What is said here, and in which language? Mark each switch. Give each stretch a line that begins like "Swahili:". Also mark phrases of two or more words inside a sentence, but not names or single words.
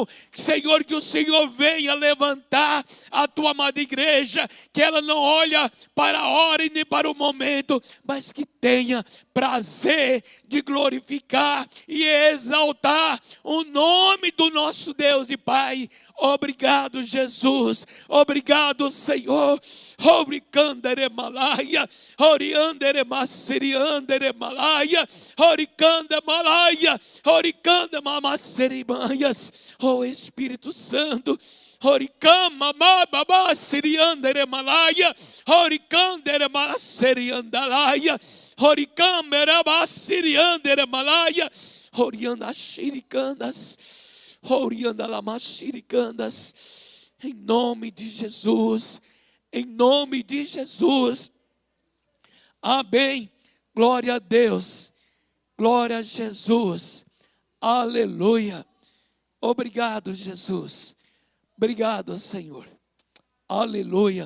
Portuguese: Senhor, que o Senhor venha levantar a tua amada igreja, que ela não olha para a hora e nem para o momento, mas que tenha prazer de glorificar e exaltar o nome do nosso Deus e Pai. Obrigado, Jesus. Obrigado, Senhor. Obrigandere malaia, oriandere massiriandere malaia, oricande malaia, oricande mamasserimanhas. Oh Espírito Santo, oricama mababa siriandere malaia, oricandere masseriandalaia, oricamera massiriandere malaia, orianda xiricandas. Em nome de Jesus, em nome de Jesus, amém. Glória a Deus, glória a Jesus, aleluia. Obrigado, Jesus, obrigado, Senhor, aleluia.